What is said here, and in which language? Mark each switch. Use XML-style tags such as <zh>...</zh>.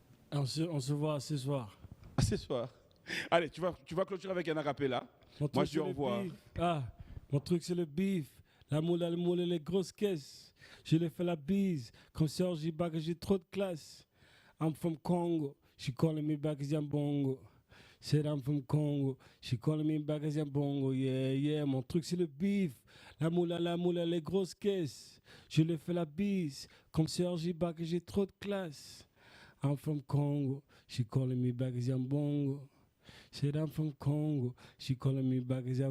<fr>On se voit ce soir. À ce soir. Allez, tu vas clôturer avec un acapella. Moi, je dis au revoir. Mon truc, c'est le beef. La moule, les grosses caisses. Je lui fais la bise. Comme Serge Ibaka, j'ai trop de classe.</fr> <en>I'm from Congo. She calling me back as bongo. Said I'm from Congo. She calling me back as bongo.</en> <fr>Yeah, yeah. Mon truc, c'est le beef. La moule, les grosses caisses. Je lui fais la bise. Comme Serge Ibaka, j'ai trop de classe.</fr> <en>I'm from Congo. She calling me back as bongo. Said I'm from Congo. She calling me back as</en>